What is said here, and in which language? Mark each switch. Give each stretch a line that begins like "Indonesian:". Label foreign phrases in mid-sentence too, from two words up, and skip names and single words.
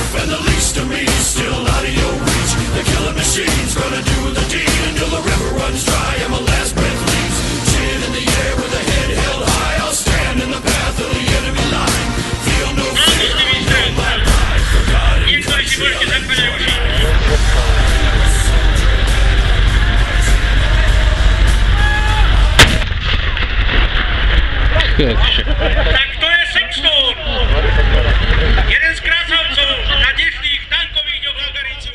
English: And the least of me is still out of your reach. The killing machine's gonna do the deed until the river runs dry and my last breath leaves. Chin in the air with a head held high. I'll stand in the path of the enemy line. Feel no fear, no my life. For God and country, I'll
Slovak: Tak to je Sexton, jeden z krácavcov na dnešných tankových dňoch na Gariciu.